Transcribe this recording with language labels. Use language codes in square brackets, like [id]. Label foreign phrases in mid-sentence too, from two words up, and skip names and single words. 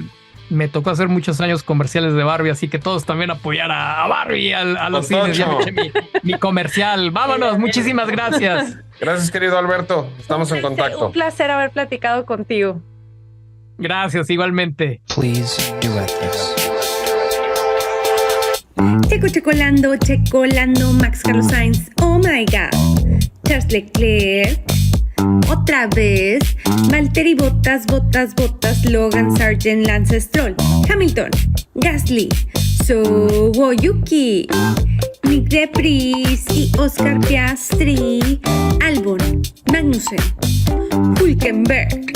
[es] Me tocó hacer muchos años comerciales de Barbie, así que todos también apoyar a Barbie, a los cines. Ya me eché mi comercial. Vámonos, muchísimas gracias. Gracias, querido Alberto. Estamos en contacto. Un placer haber platicado contigo. Gracias, igualmente. [en] Please duet this. Checolando, Max Carlos Sainz, oh my god. [es] Charles Leclerc, otra vez. Valtteri Bottas, Logan Sargent, Lance Stroll, Hamilton, Gasly, Yuki, Nick de Vries y Oscar Piastri, Albon, Magnussen, Hülkenberg,